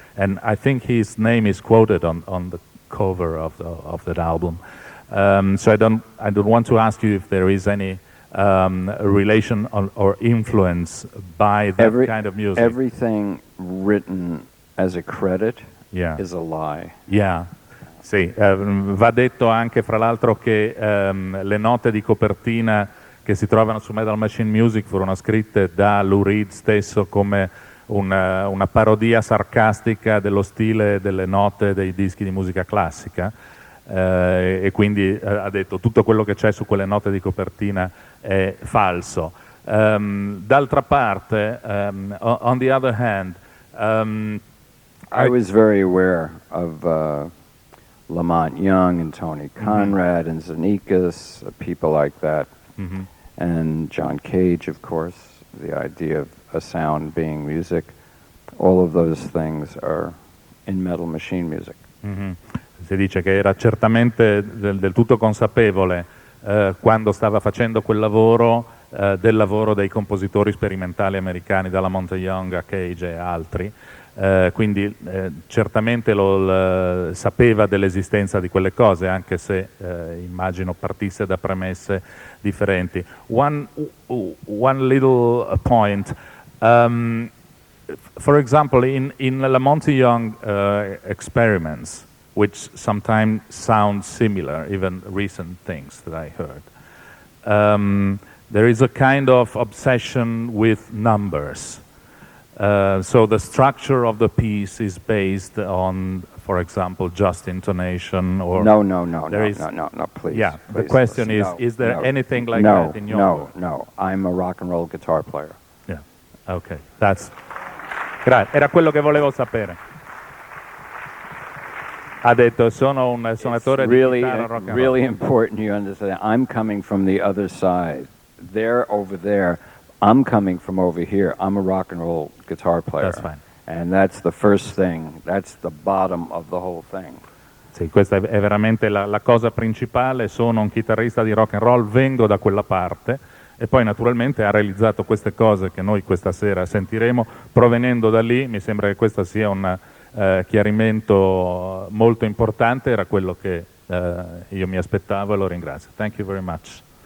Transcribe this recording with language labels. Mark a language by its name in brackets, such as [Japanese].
[English] And I think his name is quoted on the cover of that album. So I don't want to ask you if there is any relation or influence by that kind of music. Everything written as a credit is a lie. Yeah. [Italian] Sì, va detto anche fra l'altro che le note di copertina che si trovano su Metal Machine Music furono scritte da Lou Reed stesso come una parodia sarcastica dello stile delle note dei dischi di musica classica, e quindi ha detto tutto quello che c'è su quelle note di copertina è falso. D'altra parte, [English] on the other hand, I was very aware of Lamont Young and Tony Conrad and Zenekas, people like that, and John Cage, of course, the idea of a sound being music. All of those things are in Metal Machine Music. [Italian] Si dice che era certamente del tutto consapevole quando stava facendo quel lavoro del lavoro dei compositori sperimentali americani, dalla Monte Young a Cage e altri, quindi certamente sapeva dell'esistenza di quelle cose, anche se immagino partisse da premesse differenti. [English] One little point, for example, in Lamont Young experiments, which sometimes sound similar, even recent things that I heard. There is a kind of obsession with numbers. So the structure of the piece is based on, for example, just intonation or... No, please. Yeah, please, the question is there anything like that in your work? No, I'm a rock and roll guitar player. [Italian] Yeah, okay, era quello che volevo sapere. Ha detto, sono un suonatore di chitarra rock and roll. [English] Really important you understand. I'm coming from the other side. They're over there. I'm coming from over here. I'm a rock and roll guitar player. That's fine. And that's the first thing. That's the bottom of the whole thing. [Italian] Sì, questa è veramente la cosa principale. Sono un chitarrista di rock and roll, vengo da quella parte, e poi naturalmente ha realizzato queste cose che noi questa sera sentiremo provenendo da lì. Mi sembra che questo sia un chiarimento molto importante, era quello che io mi aspettavo e lo ringrazio. [English] Thank you very much.